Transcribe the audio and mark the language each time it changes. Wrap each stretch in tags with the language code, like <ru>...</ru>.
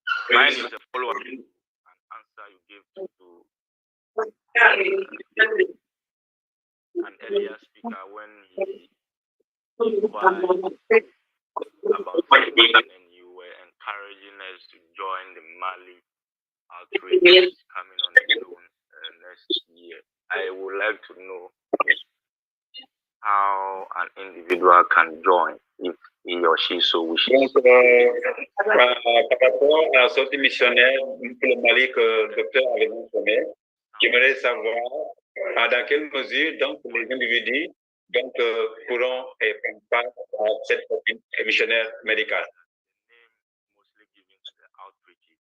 <en>Mine is a follow-up an answer you gave to an earlier speaker when he inquired about something and you were encouraging us to join the Mali outreach coming on the zone next year. I would like to know how an individual can join if he or she so wishes.</en> <fr>Par rapport à la sortie missionnaire pour le Mali que le docteur avait mentionné, j'aimerais savoir dans quelle mesure donc les individus donc pourront prendre part à cette sortie missionnaire médicale.</fr> <en>Mostly given to the outreach.</en>